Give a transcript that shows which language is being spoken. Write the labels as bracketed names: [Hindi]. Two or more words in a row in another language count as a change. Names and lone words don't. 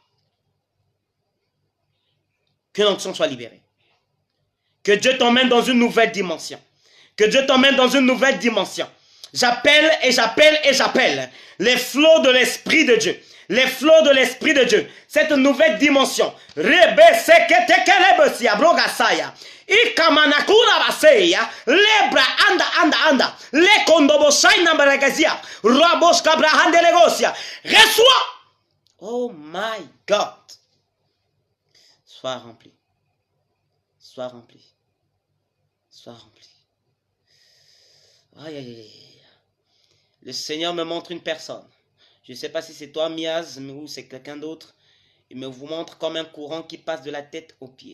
[French] Que l'onction soit libérée. Que Dieu t'emmène dans une nouvelle dimension. Que Dieu t'emmène dans une nouvelle dimension. J'appelle et j'appelle et j'appelle les flots de l'Esprit de Dieu. Les flots de l'Esprit de Dieu. Cette nouvelle dimension. Rebe seketekelebesia brogasaya. Ikamanakura baseya. Lebra anda. Le kondobosai nambaragazia. Rabos kabrahande legosia. Reçois. [English] Oh my God. [French] Sois rempli. Sois rempli. Sois rempli. Aïe, aïe, aïe. Le Seigneur me montre une personne. Je ne sais pas si c'est toi, Miaz, ou c'est quelqu'un d'autre. Il me vous montre comme un courant qui passe de la tête aux pieds.